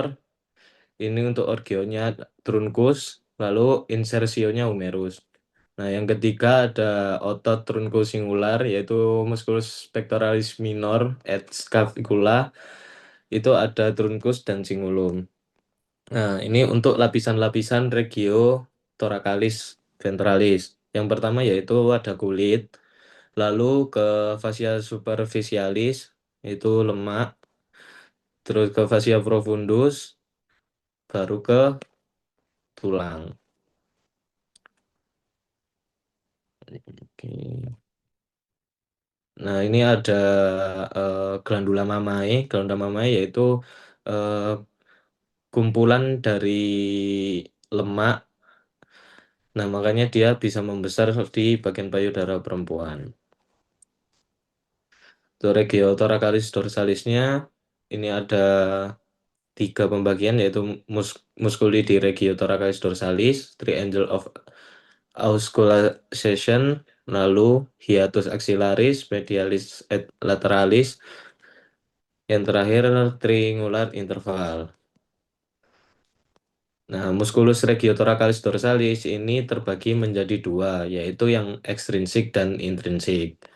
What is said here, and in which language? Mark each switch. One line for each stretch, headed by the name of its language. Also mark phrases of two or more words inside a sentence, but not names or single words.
Indonesian: Ini untuk orgionya truncus, lalu insersionya humerus. Nah, yang ketiga ada otot truncosingular yaitu musculus pectoralis minor et scapula. Itu ada truncus dan cingulum. Nah, ini untuk lapisan-lapisan regio thoracalis ventralis. Yang pertama yaitu ada kulit, lalu ke fascia superficialis itu lemak, terus ke fascia profundus, baru ke tulang. Oke. Nah, ini ada glandula mamae. Glandula mamae yaitu eh, kumpulan dari lemak. Nah, makanya dia bisa membesar di bagian payudara perempuan. Untuk regio thoracalis dorsalisnya ini ada tiga pembagian yaitu musculi di regio thoracalis dorsalis,
English: triangle of auscultation,
Indonesian: lalu hiatus axillaris, medialis et lateralis, yang terakhir
English: triangular interval.
Indonesian: Nah, musculus regiothoracalis dorsalis ini terbagi menjadi dua, yaitu yang ekstrinsik dan intrinsik.